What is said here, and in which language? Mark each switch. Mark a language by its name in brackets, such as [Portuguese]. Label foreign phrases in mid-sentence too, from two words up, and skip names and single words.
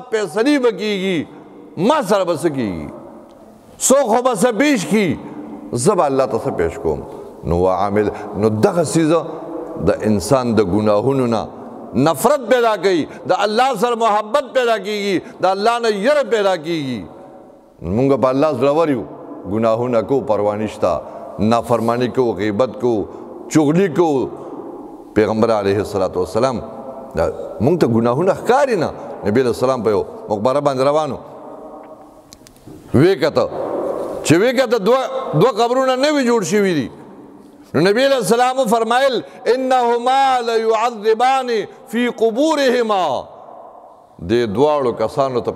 [Pashto] فیصلې به کېږي ما سره به څه کېږي څوک خو به څه پیش کړي زه به الله ته څه پیش کوم نو وعامل نو دغه څیزه د انسان د ګناهونو نه نفرت پیدا کوي د الله سره محبت پیدا کېږي د الله نه یره پیدا کېږي مونږ په الله زړور یو ګناهونه کو پروا نشته نافرمانی کو غیبت کو چغلی کو پیغمبر علیه السلام مونږ ته ګناهونه ښکاري نه نبی علیه السلام په یو مقبره باندې روانو وی کته چې وی کته دوه قبرونه نوي جوړ شوي دي نو نبی علیہ السلام فرمایل [Arabic] انهما لیعذبان فی قبورهما [Pashto] دې دواړو کسانو ته په